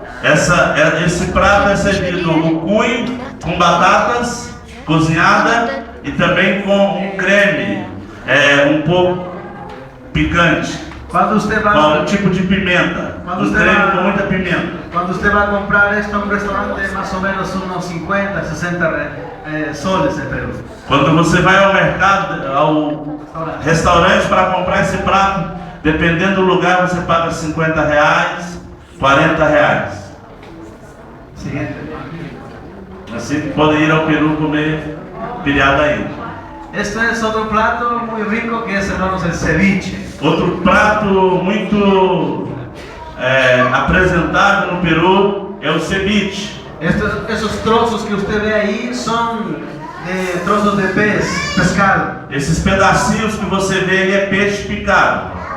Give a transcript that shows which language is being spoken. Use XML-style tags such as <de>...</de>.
<pt>Esse prato é servido o cuy com batatas cozinhada e também com um creme um pouco picante,</pt> <es>Cuando usted</es> <pt>com</pt> <es>va,</es> <pt>um tipo de pimenta, um creme com muita pimenta.</pt> <es>cuando usted va a comprar esto en un restaurante, más o menos unos 50, 60 soles en Perú.</es> <pt>Quando você vai ao mercado, ao restaurante para comprar esse prato, dependendo do lugar, você paga R$50, R$40.</pt> <es>Siguiente.</es> <pt>Assim que podem ir ao Peru comer pilhada aí.</pt> <es>Esto es otro plato muy rico que es, hermanos, el ceviche.</es> <pt>Outro prato muito apresentado no Peru é o ceviche.</pt> <es>Esos trozos que usted ve ahí son de trozos de pescado.</es> <pt>Esses pedacinhos que você vê aí é peixe picado.</pt>